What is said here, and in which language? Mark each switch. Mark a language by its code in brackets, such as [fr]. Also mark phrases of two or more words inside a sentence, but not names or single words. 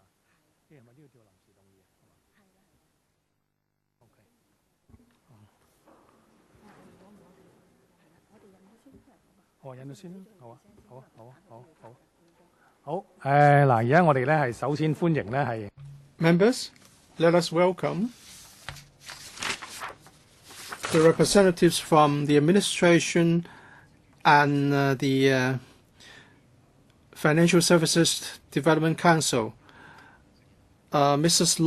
[yue] 即係咪呢個叫臨時動議啊？係嘛？係啦係啦。OK。我引咗先啦，好啊，好啊，好啊，好啊，好啊。好，嗱，而家我哋咧係首先歡迎咧係 [en] Members, let us welcome the representatives from the administration and the Financial Services Development Council. Mrs.